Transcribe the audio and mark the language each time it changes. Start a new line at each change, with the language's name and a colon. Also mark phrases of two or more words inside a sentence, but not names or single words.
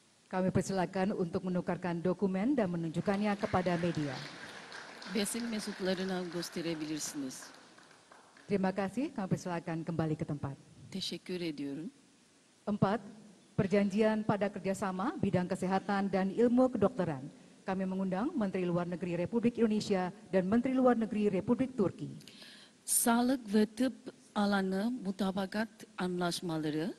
Indonesian: Kami persilakan untuk menukarkan dokumen dan menunjukkannya kepada media.
Turkish: Basın mensuplarına gösterebilirsiniz.
Indonesian: Terima kasih, kami persilakan kembali ke tempat.
Turkish: Teşekkür ediyorum.
Indonesian: 4. Perjanjian pada kerjasama bidang kesehatan dan ilmu kedokteran. Kami mengundang Menteri Luar Negeri Republik Indonesia dan Menteri Luar Negeri Republik Turki.
Turkish: Sağlık ve tıp alanı mutabakat anlaşmaları.